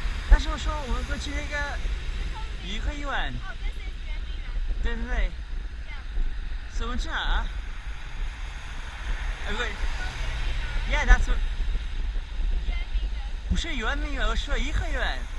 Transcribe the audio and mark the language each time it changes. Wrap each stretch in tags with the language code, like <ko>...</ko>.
<zh>但是我说我们会去那个颐和园，对对对，所以我们去哪啊？哎不对</zh> <en>，Yeah, that's what.</en> <zh>不是圆明园，我说颐和园。</zh>